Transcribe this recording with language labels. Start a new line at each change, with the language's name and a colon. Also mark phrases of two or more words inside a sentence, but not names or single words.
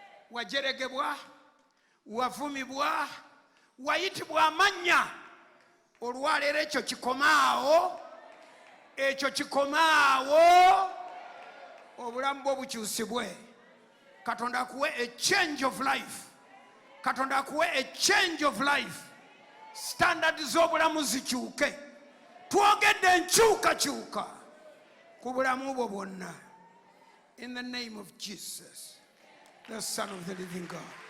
Ganda: Wajeregebwa, wavumibwa, wayitibwa amannya. Olwaleero ekyo kikomaawo, ekyo kikomaawo. Obulamu bwo bukyusibwe. Katonda akuwe
English: a change of life.
Ganda: Katonda akuwe
English: a change of life.
Ganda: Standard z'obulamu zikyuke. Twogedde enkyukakyuka ku bulamu bwo bwonna.
English: In the name of Jesus, the Son of the living God.